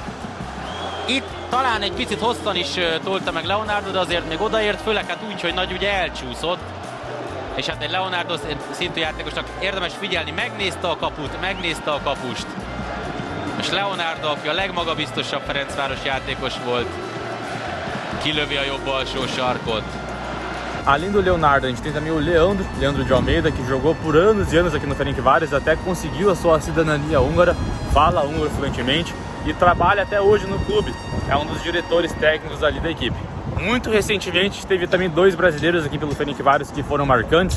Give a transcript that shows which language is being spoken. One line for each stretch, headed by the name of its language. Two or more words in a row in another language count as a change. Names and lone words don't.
Hungarian: Itt talán egy picit hosszan is tolta meg Leonardo, de azért még odaért, főleg hát úgy, hogy nagy ugye elcsúszott. És hát egy Leonardo szintű játékosnak érdemes figyelni, megnézte a kapust. És Leonardo, aki a legmagabiztosabb Ferencváros játékos volt, kilövi a jobb alsó sarkot.
Portuguese: Além do Leonardo, a gente tem também o Leandro de Almeida, que jogou por anos e anos aqui no Ferencváros, até conseguiu a sua cidadania húngara, fala húngaro fluentemente e trabalha até hoje no clube. É um dos diretores técnicos ali da equipe. Muito recentemente teve também 2 brasileiros aqui pelo Ferencváros que foram marcantes.